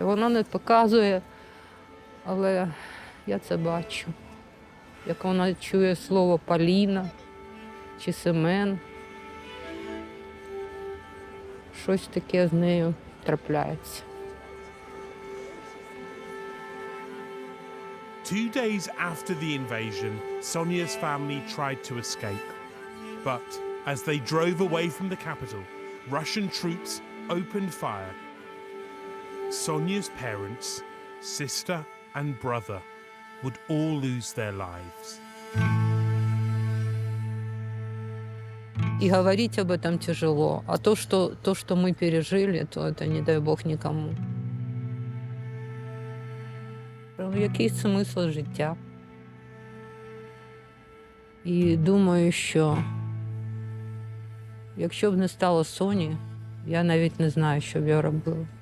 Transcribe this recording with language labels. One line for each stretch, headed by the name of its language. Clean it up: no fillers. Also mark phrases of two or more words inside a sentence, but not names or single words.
Ukrainian: Вона не показує, але я це бачу. Як вона чує слово Поліна чи Семен. Щось таке з нею трапляється.
English: 2 days after the invasion, Sonia's family tried to escape. But as they drove away from the capital, Russian troops opened fire. Sonia's parents, sister and brother would all lose their lives.
Russian: И говорить об этом тяжело. А то, что мы пережили, то это не дай Бог никому.
Ukrainian: Який смисл життя? І думаю, що якщо б не стало Соні, я навіть не знаю, що б я робила.